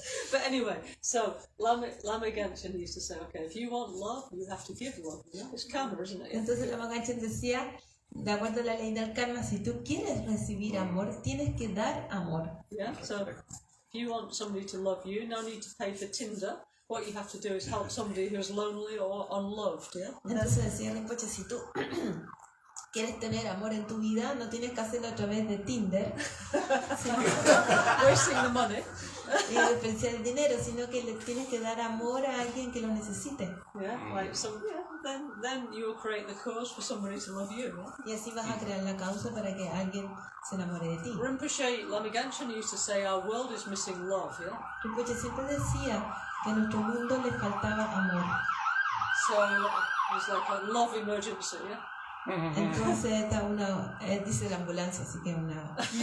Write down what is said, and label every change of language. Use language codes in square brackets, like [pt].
[en] But anyway, so Lama Gancgehn used to say, okay, if you want love, you have to give love. You know? It's karma, isn't it? [es] Entonces Lama Gancgehn decía, de acuerdo a la ley del karma, si tú quieres recibir amor, tienes que dar amor. [en] Yeah, so if you want somebody to love you, no need to pay for Tinder. What you have to do is help somebody who's lonely or unloved. Yeah. [es] Entonces decía Rinpoche, si tú quieres tener amor en tu vida, no tienes que hacerlo a través de Tinder, [en] wasting the money, [es] y desperdiciar el dinero, sino que le tienes que dar amor a alguien que lo necesite. [en] Yeah, like some, yeah, then you will create the cause for somebody to love you. Yeah? [es] Y así vas a crear la causa para que alguien se enamore de ti. [en] Rinpoche, Lama Gancgehn used to say, our world is missing love. Yeah. [es] Rinpoche siempre decía que a nuestro mundo le faltaba amor. [en] So it's like a love emergency. Yeah. [es] Entonces dice la ambulancia, así que una...